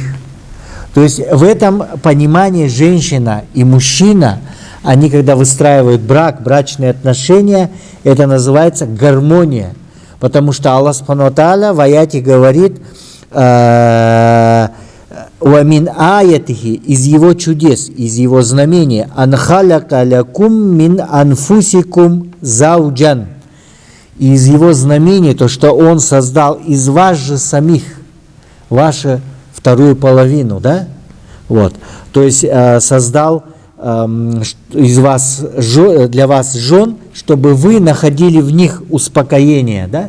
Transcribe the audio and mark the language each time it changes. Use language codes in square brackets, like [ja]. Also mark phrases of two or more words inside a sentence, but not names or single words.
[ru] То есть в этом понимании женщина и мужчина, они когда выстраивают брачные отношения, это называется гармония. Потому что Аллах [ar] سبحانه وتعالى [ru] в аяте говорит: [ar] ومن آياته, [ru] из его чудес, из его знамений, [ar] أن خلق لكم من أنفسكم أزواجا. [ru] Из его знамений то, что он создал из вас же самих, вашу вторую половину, да? Вот. То есть создал из вас, для вас жен, чтобы вы находили в них успокоение, да?